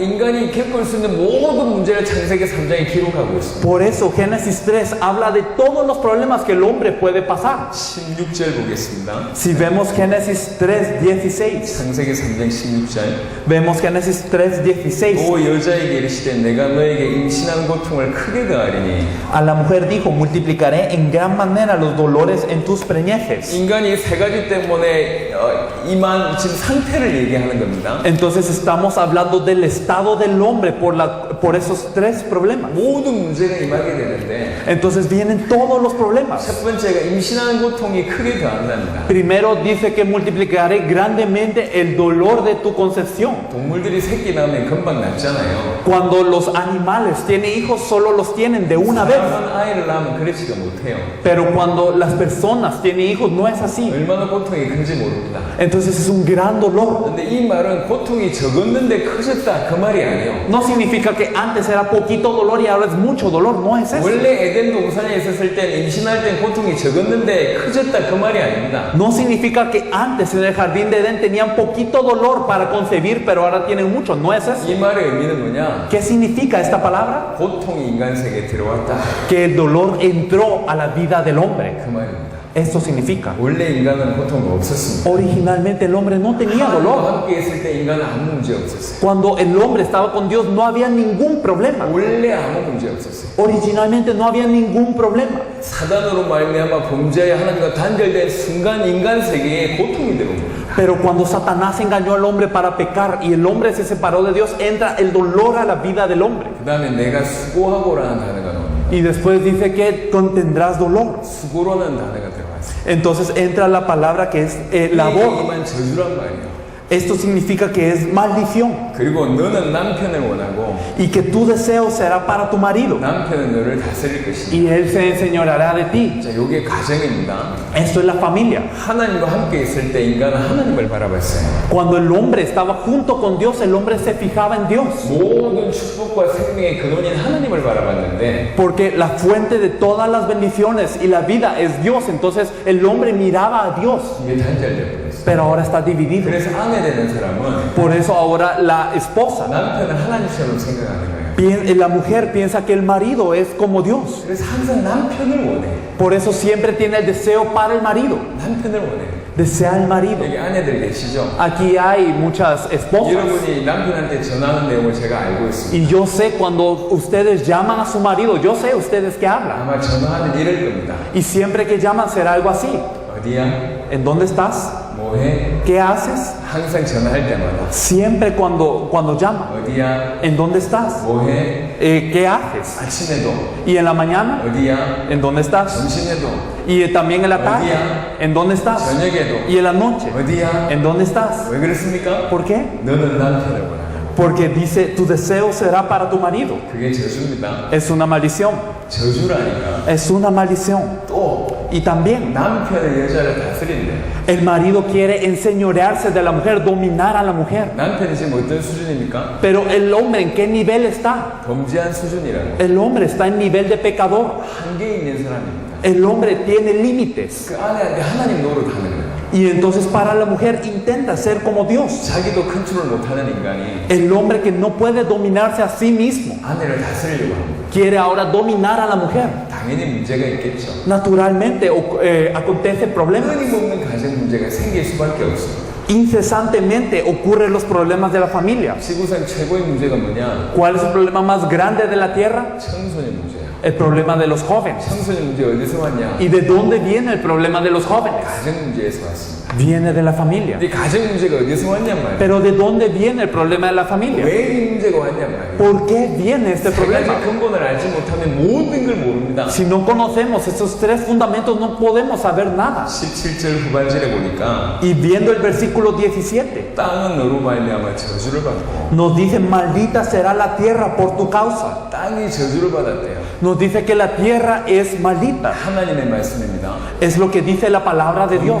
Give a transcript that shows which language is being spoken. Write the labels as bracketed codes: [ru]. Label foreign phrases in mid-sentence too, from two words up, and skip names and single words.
[ko] 인간이 겪을 수 있는 모든 문제를 창세기 3장에 기록하고 있습니다. [es] Por eso Génesis 3 habla de todos los problemas que el hombre puede pasar. [ko] 16절 보겠습니다. [es] Si vemos Génesis 3:16, [ko] 창세기 3장 16절. [es] vemos Génesis 3:16. [ko] 또 여자에게 이르시되 내가 너에게 임신한 고통을 크게 더하리니 [es] A la mujer dijo, multiplicaré en gran manera los dolores en tus preñeces. [ko] 인간이 세 가지 때문에 임한 지금 상태를 얘기하는 겁니다. [es] Entonces estamos hablando del estado del hombre por esos tres problemas. [ko] 모든 문제가 임하게 되는데 [es] Entonces vienen todos los problemas. [ko] 첫 번째가 임신하는 고통이 크게 더한답니다. [es] Primero dice que multiplicaré grandemente el dolor de tu concepción. [ko] 동물들이 새끼 낳으면 금방 낳잖아요. [es] Cuando los animales tienen hijos, solo los tienen de una vez. [ko] 사람은 아이를 낳으면 그렇지가 못해요. [es] Pero cuando las personas tienen hijos, no es así. [ko] 얼마나 고통이 큰지 모릅니다. [es] Entonces es un gran dolor. [ko] 근데 이 말은 고통이 적었는데 커졌다 그 말이 아니에요. [es] No significa que antes era poquito dolor y ahora es mucho dolor. No es eso. [ko] 원래 에덴 동산에 있었을 때 임신할 땐 고통이 적었는데 커졌다 그 말이 아닙니다. [es] No significa que antes en el jardín de Edén tenían poquito dolor para concebir, pero ahora tienen mucho. No es eso. [ko] 이 말의 의미는 뭐냐? [es] ¿Qué significa esta palabra? [ko] 고통이 인간 세계에 들어왔다 [es] Que el dolor entró a la vida del hombre. [ko] 그 말입니다. [es] Esto significa. [ko] 원래 인간은 고통이 없었습니다. [es] Originalmente el hombre no tenía [ko] 하나님과 [es] dolor. [ko] 함께 있을 때 인간은 아무 문제 없었어요. [es] Cuando el hombre estaba con Dios no había ningún problema. [ko] 원래 아무 문제 없었어요. [es] Originalmente no había ningún problema. [ko] 사단으로 말미암아 범죄에 하나님과 단절된 순간 인간 세계에 고통이 들어온 겁니다. [es] Pero cuando Satanás engañó al hombre para pecar y el hombre se separó de Dios, entra el dolor a la vida del hombre. [ko] 그 다음에 내가 수고하고라는 단어가 나옵니다. [es] Y después dice que tendrás dolor. [ko] 수고라는 단어가 들어왔어요. [es] Entonces entra la palabra que es labor. [ko] 이만 저주란 말이에요. [es] Esto significa que es maldición. [ko] 그리고 너는 남편을 원하고 [es] Y que tu deseo será para tu marido. [ko] 남편은 너를 다스릴 것이다. [es] Y él se enseñoreará de ti. [ko] 자, 이게 가정입니다. [es] Esto es la familia. [ko] 하나님과 함께 있을 때 인간은 하나님을 바라봤어요. [es] Cuando el hombre estaba junto con Dios, el hombre se fijaba en Dios. [ko] 모든 축복과 생명의 근원인 하나님을 바라봤는데 [es] Porque la fuente de todas las bendiciones y la vida es Dios. Entonces el hombre miraba a Dios. [ko] 이게 단절돼 버렸어요. [es] Pero ahora está dividido. [ko] 그래서 아내 되는 사람은 [es] Por eso ahora la esposa, [ko] 남편을 하나님처럼 생각하는 거예요. [es] la mujer piensa que el marido es como Dios. [ko] 그래서 항상 남편을 원해. [es] Por eso siempre tiene el deseo para el marido. [ko] 남편을 원해. [es] desea el marido. [ko] 여기 아내들 계시죠? [es] Aquí hay muchas esposas. [ko] 여러분이 남편한테 전하는 내용을 제가 알고 있습니다. [es] Y yo sé cuando ustedes llaman a su marido, yo sé ustedes que hablan. [ko] 아마 전화하는 이럴 겁니다. [es] Y siempre que llaman será algo así. [ko] 어디야? [es] ¿En dónde estás? [ko] 뭐해? [es] ¿Qué haces? [ko] 항상 전화할 때마다 [es] Siempre cuando llaman. [ko] 어디야? [es] ¿En dónde estás? [ko] 뭐해? [es] ¿Qué haces? [ko] 아침에도 [es] ¿Y en la mañana? [ko] 어디야? [es] ¿En dónde estás? [ko] 점심에도 [es] ¿Y también en la tarde? ¿En dónde estás? [ko] 저녁에도 [es] ¿Y en la noche? [ko] 어디야? [es] ¿En dónde estás? [ko] 왜 그렇습니까? [es] ¿Por qué? [ko] 너는 남편을 원하는 [es] Porque dice, tu deseo será para tu marido. [ko] 그게 저주입니다. [es] Es una maldición. [ko] 저주라니까. [es] Es una maldición. [ko] 또 [es] Y también, [ko] 남편의 여자를 다스린대. [es] el marido quiere enseñorearse de la mujer, dominar a la mujer. [ko] 남편이 지금 어떤 수준입니까? [es] Pero el hombre, ¿en qué nivel está? [ko] 범죄한 수준이라고. [es] El hombre está en nivel de pecador. [ko] 한계 있는 사람입니다. [es] El hombre tiene límites. [ko] 그 아내한테 하나님 노릇하는 거예요. [es] Y entonces para la mujer intenta ser como Dios. [ko] 자기도 컨트롤 못하는 인간이 [es] El hombre que no puede dominarse a sí mismo [ko] 아내를 다스리려고 합니다. [es] quiere ahora dominar a la mujer. [ko] 당연히 문제가 있겠죠. [es] Naturalmente acontece problemas. [ko] 끊임없는 가정 문제가 생길 수밖에 없습니다. [es] Incesantemente ocurren los problemas de la familia. [ko] 지구상 최고의 문제가 뭐냐? [es] ¿Cuál es el problema más grande de la tierra? [ko] 청소년 문제야. [es] El problema de los jóvenes. [ko] 청소년 문제 어디서 왔냐? [es] ¿Y de dónde viene el problema de los jóvenes? [ko] 가정 문제에서 왔습니다. [es] Viene de la familia. [ko] 이 가정 문제가 어디서 왔냔 말이야. [es] Pero ¿de dónde viene el problema de la familia? [ko] 왜 이 문제가 왔냔 말이야. [es] ¿Por qué viene este [ko] 세 [es] problema? [ko] 가지 근본을 알지 못하면 모든 걸 모릅니다. [es] Si no conocemos estos tres fundamentos, no podemos saber nada. [ko] 17절 후반절에 보니까 [es] Y viendo el versículo 17, [ko] 땅은 너로 말미암아 저주를 받고 [es] nos dice, maldita será la tierra por tu causa. [ko] 땅이 저주를 받았대요. [es] Nos dice que la tierra es maldita. [ko] 하나님의 말씀입니다. [es] Es lo que dice la palabra de Dios.